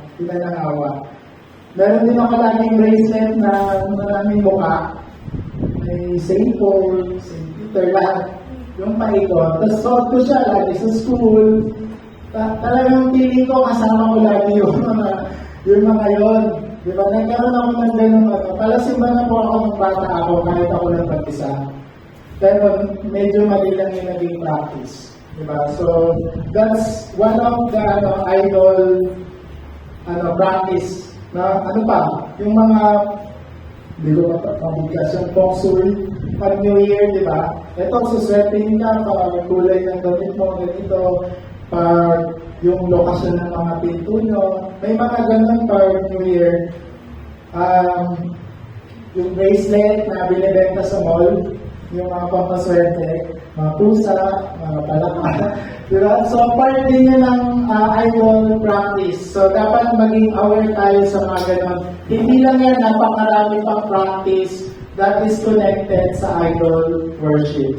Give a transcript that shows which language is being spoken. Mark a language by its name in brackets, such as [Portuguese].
[Filipino] Ina ng Awa. Meron din ako laging bracelet na maraming mukha. May St. Paul, St. Peter, lahat. Yung paikot. Tapos suot ko siya lagi sa school. Talagang feeling ko kasama ko lagi yung mga yun. Diba? Nagkaroon ako ng ganun. Palasimba na po ako ng bata ako kahit ako lang mag-isa. Pero medyo mali lang yung naging practice. Diba? [English] So, that's one of the idol practice. [Filipino] Na ano pa, yung mga hindi ko mabigkas yung feng shui pag New Year, di ba? Ito, suswertein ka pag kulay ng damit mo, ganito, pag yung lokasyon ng mga pinto nyo. May mga ganun pag New Year. Yung bracelet na binibenta sa mall, yung mga pampaswerte, mga pusa, mga palaka. Diba? So, part din yun ng idol practice. So, dapat maging aware tayo sa mga ganon. Hindi lang yan, napakarami pang practice [English] that is connected [Filipino] sa idol worship.